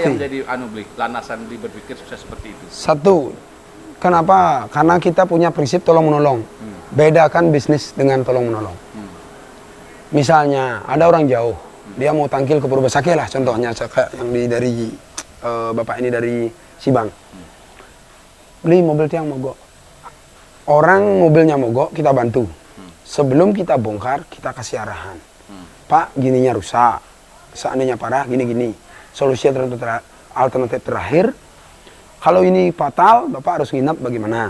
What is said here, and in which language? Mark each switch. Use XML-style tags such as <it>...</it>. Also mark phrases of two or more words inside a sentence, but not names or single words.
<id>Apa yang menjadi beli landasan beli berpikir sukses seperti itu? Satu, kenapa? Karena kita punya prinsip tolong menolong. Bedakan bisnis dengan tolong menolong. Misalnya ada orang jauh, dia mau tangkil ke Purbasake lah, contohnya kayak yang dari bapak ini dari Sibang. Beli mobil tiang mogok. Orang mobilnya mogok, kita bantu. Sebelum kita bongkar, kita kasih arahan. Pak, gininya rusak. Seandainya parah, gini-gini. Solusi alternatif terakhir, kalau ini fatal, Bapak harus nginap bagaimana.</id>